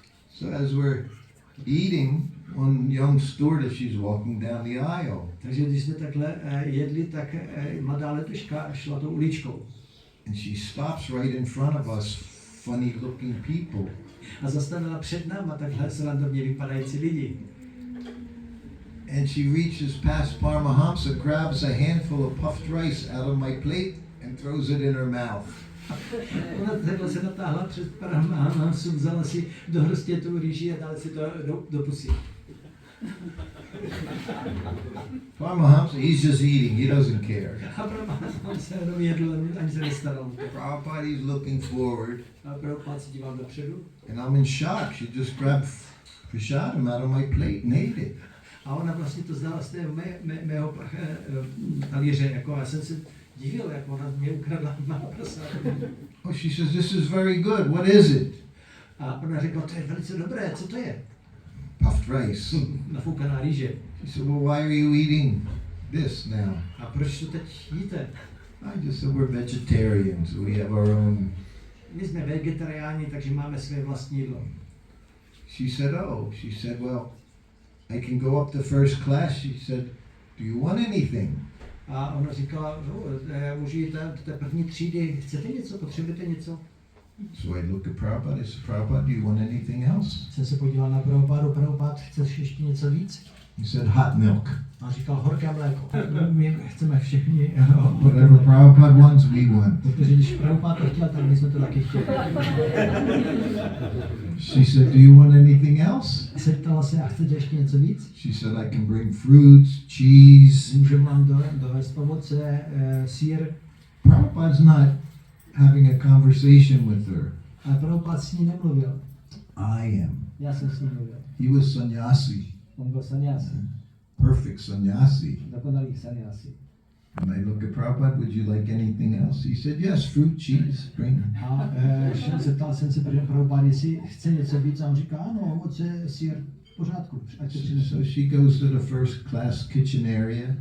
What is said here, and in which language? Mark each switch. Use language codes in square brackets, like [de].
[en] So as we're eating, one young stewardess, she's walking down the aisle. [cs] Takže když jsme takhle jedli, tak mladá letuška šla tou uličkou. [en] And she stops right in front of us, funny looking people. [cs] A zastavila před náma takhle srandovně vypadající lidi. [en] And she reaches past Paramahamsa, grabs a handful of puffed rice out of my plate and throws it in her mouth. [cs] Ona takhle se natáhla před Paramahamsu, vzala si do hrstě tu rýži a dala si to do pusy. [en] Paramahamsa, he's just eating, he doesn't care. [cs] A Paramahamsa jenom jedl, ani se nestaral. [en] Prabhupada, he's looking forward. [cs] A Prabhupada se díval dopředu. [en] And I'm in shock. She just grabbed prasadam out of my plate and ate it. [cs] A ona vlastně to znala z té mého talíře, jako já jsem se divil, jako ona mě ukradla mahaprasádam. [en] Oh, she says, this is very good. What is it? [cs] A ona řekla, to je velice dobré, co to je? [en] Puffed rice. [cs] Nafoukaná rýže. [en] She said, well, why are you eating this now? [cs] A proč to teď jíte? [en] I just said, we're vegetarians. We have our own. [cs] My jsme vegetariáni, takže máme své vlastní jídlo. [en] She said, well, I can go up to first class. She said, do you want anything? [cs] A ona říkala, no, já můžu jít do té první třídy, chcete něco, potřebujete něco? [en] So I looked at Prabhupada. I said, Prabhupada, do you want anything else? [cs] Jsem se podíval na Prabhupádu, Prabhupád, chceš ještě něco víc? [en] He said, hot milk. [cs] A říkal, horké mléko. My chceme všichni [en] Whatever Prabhupada wants, we want. [cs] Protože když Prabhupád to chtěl, tak my jsme to taky chtěli. [en] She said, do you want anything else? [cs] Zeptala se, a chcete ještě něco víc? [en] She said, I can bring fruits, cheese. [cs] Můžu vám dovést ovoce, sír. [en] Prabhupada's not having a conversation with her. [cs] Ale Prabhupád s ní nemluvil. [en] I am. [cs] Já jsem s ní mluvil. [en] He was sannyasi. [cs] On byl sannyasi. [en] Perfect sannyasi. [cs] Dokonalý sannyasi. [en] And I looked at Prabhupada, would you like anything else? He said, yes, fruit, cheese, bring. [cs] A zeptal jsem se Prabhupád, jestli chce něco víc, a on říká, ano, ovoce, sír, v pořádku. [en] So she goes to the first class kitchen area.